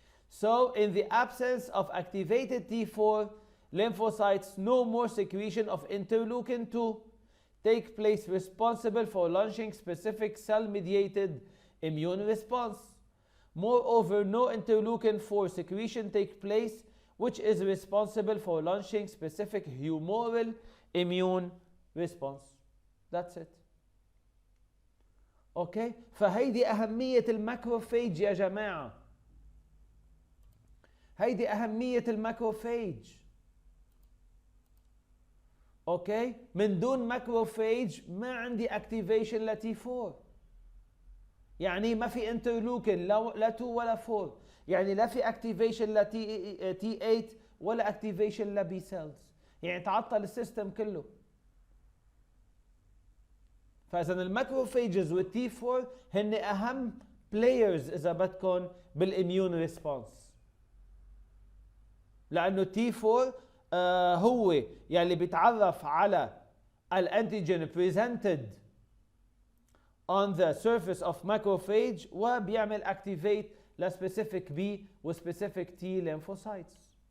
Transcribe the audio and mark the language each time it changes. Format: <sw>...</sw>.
<en>So in the absence of activated T4 lymphocytes, no more secretion of interleukin 2 take place responsible for launching specific cell-mediated immune response. Moreover, no interleukin 4 secretion take place which is responsible for launching specific humoral immune response. That's it. Okay?</en> <ar>فهيدي أهمية الماكروفاج يا جماعة. هيدي أهمية الماكروفاج. اوكي؟ من دون ماكروفاج ما عندي اكتيفيشن لتي 4. يعني ما في انترلوكين لا 2 ولا 4. يعني لا في اكتيفيشن لتي تي 8 ولا اكتيفيشن لبي سيلز. يعني تعطل السيستم كله. فاذا الماكروفاجز والتي 4 هن اهم بلايرز اذا بدكم بالاميون ريسبونس. لانه تي 4 هو يلي بيتعرف على الانتيجين</ar> <en>presented on the surface of macrophage</en> <ar>وبيعمل activate لسبيسيفيك B وسبيسيفيك T lymphocytes.</ar>